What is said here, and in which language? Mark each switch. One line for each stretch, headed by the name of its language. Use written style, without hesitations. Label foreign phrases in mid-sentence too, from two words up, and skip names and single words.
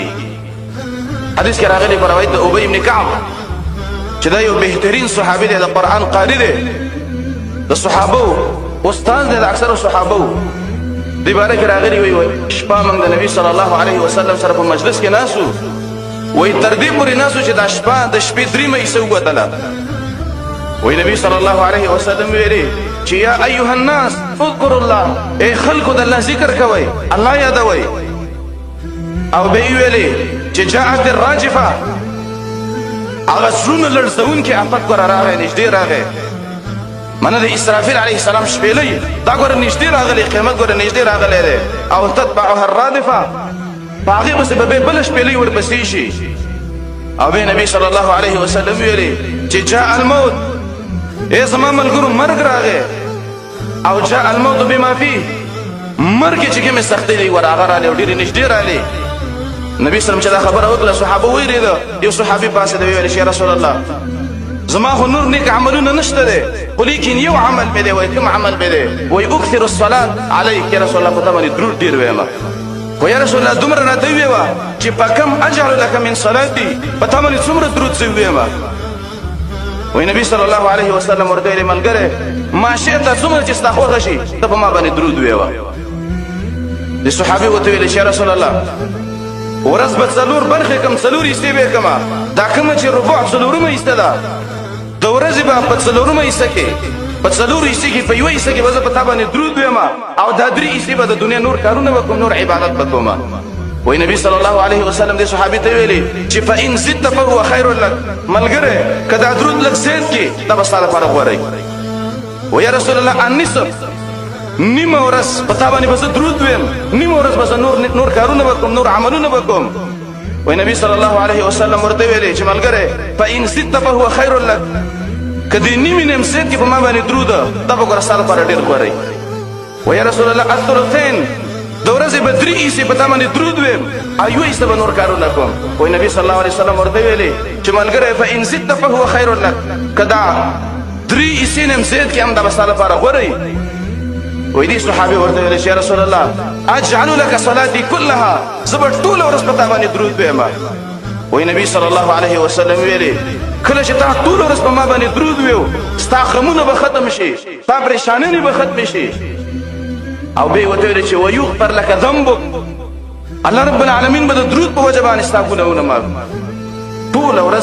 Pashto: حدیث کې راغلی په روایت د ابي بن كعب چې دا یو بهترین صحابي دی، د قرآن قاری دی، د صحابو استاد دی، د اکثر صحابو دی باره کې راغلی وي شپه موږ د نبی
Arabic: صلی الله علیه وسلم
Pashto: سره په مجلس کې ناسو، وای تر دې پورې ناسو چې دا شپه د شپې 3 مې وتله. وای نبی
Arabic: صلی الله علیه وسلم
Pashto: ویلي چې
Arabic: یا ایها الناس اذكروا الله،
Pashto: ای خلکو د الله ذکر کوئ، الله یادوئ. او به ویلي چې
Arabic: جاءت الراجفه،
Pashto: هغه زړونه لړزونکي آفت ګوره راغی، نږدې راغی، منه د اسرافیل
Arabic: علیه السلام
Pashto: شپېلۍ دا ګوره نږدې راغلی، قیامت ګوره نږدې راغلی دی. او
Arabic: تتبعها الرادفه،
Pashto: په هغې پسې به بله شپېلۍ ورپسې شي. او به نبی
Arabic: صلی الله علیه وسلم
Pashto: ویلي چې
Arabic: جاء الموت،
Pashto: ای زما ملګرو مرګ راغی، او
Arabic: جاء الموت بما فيه،
Pashto: مرګ چې کومې سختۍ دی ور هغه راغلی او ډېرې نږدې راغلی. نبی
Arabic: صلی الله علیه وسلم
Pashto: چې دا خبره وکړه صحابه ویرېده. یو صحابي پاسېده ویل چې
Arabic: یا رسول الله
Pashto: زما خو نور نیک عملونه نشته دی، خو لیکن یو عمل مې دی. وایي کوم عمل مې دی؟ وایي
Arabic: اکثر الصلات علیک، یا رسول الله
Pashto: په تا باندې درود ډېر ویمه. خو
Arabic: یا رسول الله
Pashto: دومره راته وویوه چې په کم
Arabic: اجعل لک من صلاتي،
Pashto: په تا باندې څومره درود زه وویمه. وایي نبی
Arabic: صلی الله علیه وسلم
Pashto: ورته ویلې ملګری
Arabic: ما شئت،
Pashto: څومره چې ستا خوښه شي ته په ما باندې درود وویوه. د صحابي ورته ویلې چې
Arabic: یا رسول الله
Pashto: ورځ به 4 برخې کم، 4 حصې به کمه، دا کومه چې ربع 4مه حصه ده د ورځې به په 4مه حصه کې، په 4 حصې کې په یوه حصه کې به زه په تا باندې درود ویمه، او دا 3 حصې به د دنیا نور کارونه به کوم، نور عبادت به کومه. وایي نبی
Arabic: صلی الله علیه وسلم
Pashto: دې صحابي ته ویلي چې
Arabic: فإن زدت فهو خیر لک،
Pashto: ملګری که دا درود لږ زیات کړي دا به ستا لپاره غوره وي. وایي
Arabic: یا رسول الله النصف،
Pashto: نیمه ورځ په تا باندې به زه درود ویم، نیمه ورځ به زه نور کارونه به کوم، نور عملونه به کوم. وایي نبی
Arabic: صلی الله علیه وسلم
Pashto: ورته ویلي چې ملګری
Arabic: فإن زدت فهو خیر لک،
Pashto: که دې نیمې نیم زیات کړي په ما باندې درود دا به ګوره ستا لپاره ډېر غوره وي. وایي
Arabic: یا رسول الله الثلثین،
Pashto: د ورځې به 3 حصې په تا باندې درود ویم، او یوه حصه به نور کارونه کوم. وایي نبی
Arabic: صلی الله علیه وسلم
Pashto: ورته ویلي چې ملګری
Arabic: فإن زدت فهو خیر لک،
Pashto: که دا 3 حصې نیم زیات کړي هم دا به ستا لپاره غوره وي. وایي دې صحابي ورته ویلي چې
Arabic: یا رسول الله اجعل لك صلاتي كلها،
Pashto: زه به ټوله ورځ په تا باندې درود ویمه. وایي نبی
Arabic: صلی الله علیه وسلم
Pashto: ویلي کله چې تا ټوله ورځ په ما باندې درود ویو ستا غمونه به ختم شي، ستا پریشانۍ به ختمې شي. او به یې ورته ویلي چې
Arabic: ویغفر لك ذنبک،
Pashto: الله
Arabic: رب العالمین
Pashto: به د درود په وجه باندې ستا ګناهونه معاف ټوله ورځ.